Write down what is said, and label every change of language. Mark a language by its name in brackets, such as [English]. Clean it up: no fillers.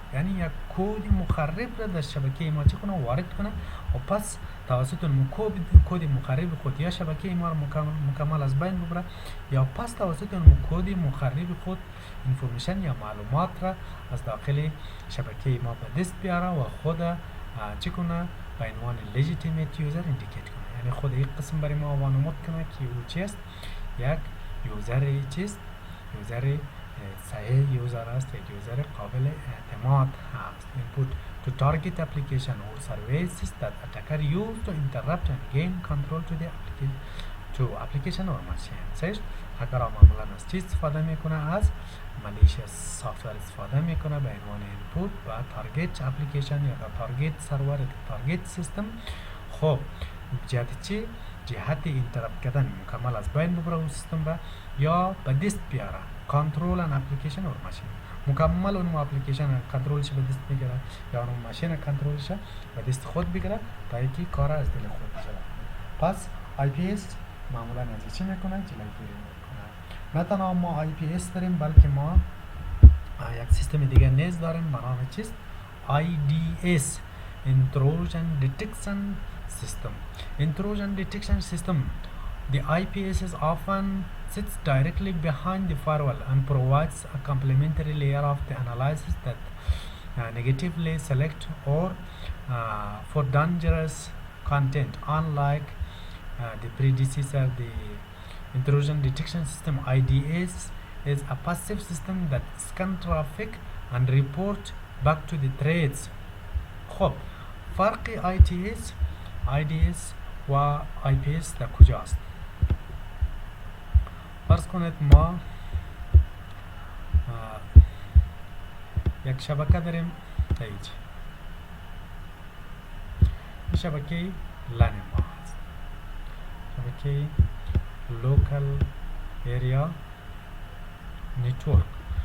[Persian] یعنی یک کد مخرب را در شبکه ما چه کنه وارد کنه و پس توسط کد مخرب خود یا شبکه ما را مکمل از بین ببره یا پس توسط کد مخرب خود انفورمیشن یا معلومات را از داخل شبکه ما به دست بیاره و خود چه کنه به عنوان [English] legitimate user [Persian] indicate کنه، یعنی خود این قسم برای ما وانمود کنه که او چیست، یک یوزر چیست، یوزر صحیح یوزر است، یک یوزر قابل اعتماد هست. [English] input to target application or services that attacker use to interrupt and gain control to application or machine. [Persian] سیش هکر معمولا از چیز استفاده میکنه؟ از malicious software استفاده میکنه به عنوان input و target application یا target server یا target system. خب جهت چی؟ جهت اینترپت کردن مکمل از بین ببره اون سیستم را یا به دست بیاره کنترل ان اپلیکیشن اور ماشین، مکمل اون اپلیکیشن کنترلش به دست بگیره یا اون ماشین کنترلش به دست خود بگیره تا اینکه کار از دل خود بشه. پس آی پی اس معمولا از چی میکنه؟ جلوگیری میکنه. نه تنها ما آی پی اس داریم بلکه ما یک سیستم دیگه نیز داریم به نام چیست؟ IDS Intrusion Detection System. [English] Intrusion Detection System. The IPS is often sits directly behind the firewall and provides a complementary layer of the analysis that negatively select or for dangerous content. Unlike the predecessor, the Intrusion Detection System IDS is a passive system that scan traffic and report back to the threads. [Persian] خب فرق IDS و IPS در کجاست؟ فرض کنید ما یک شبکه داریم اینجا، این شبکه لان ما هست، شبکه لوکال ایریا نتورک.